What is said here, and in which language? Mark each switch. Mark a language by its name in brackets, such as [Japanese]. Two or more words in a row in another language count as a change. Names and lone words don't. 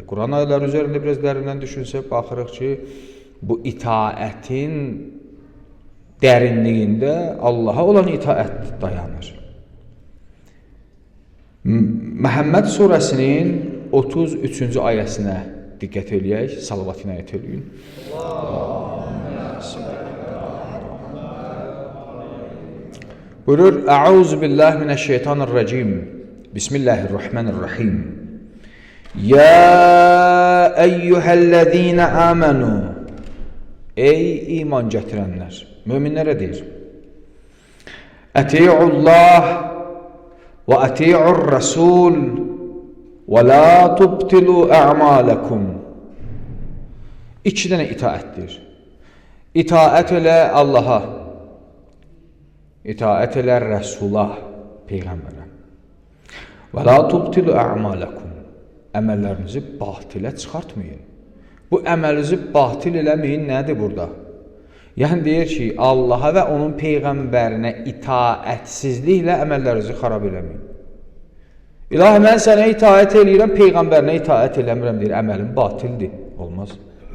[Azerbaijani] Quran ayələri üzərində biraz dərindən düşünsək, baxırıq ki, bu itaətin dərinliyində Allaha olan itaət dayanır. Məhəmməd surəsinin 33-cü ayəsinə diqqət eləyək, salavat inayət eləyin. Buyurur, [Arabic] أعوذ بالله من الشيطان الرجيم. بسم الله الرحمن الرحيم. يا أيها الذين آمنوا. [Azerbaijani] Ey iman gətirənlər, möminlərə deyir. [Arabic] أطيعوا الله وأطيعوا الرسول وَلَا تُبْتِلُوا أَعْمَالَكُمْ. [Azerbaijani] İki dənə itaətdir. İtaət elə Allaha, itaət elə Rəsula, Peyğəmbərə. [Arabic] وَلَا تُبْتِلُوا أَعْمَالَكُمْ. [Azerbaijani] Əməllərinizi batilə çıxartmayın. Bu əməlinizi batil eləməyin nədir burada? Yəni deyir ki, Allaha və onun Peyğəmbərinə itaətsizliklə əməllərinizi xarab eləməyin. İlahi, mən sənə itaət eləyirəm, Peyğəmbərinə itaət eləmirəm, deyir, əməlim batildir.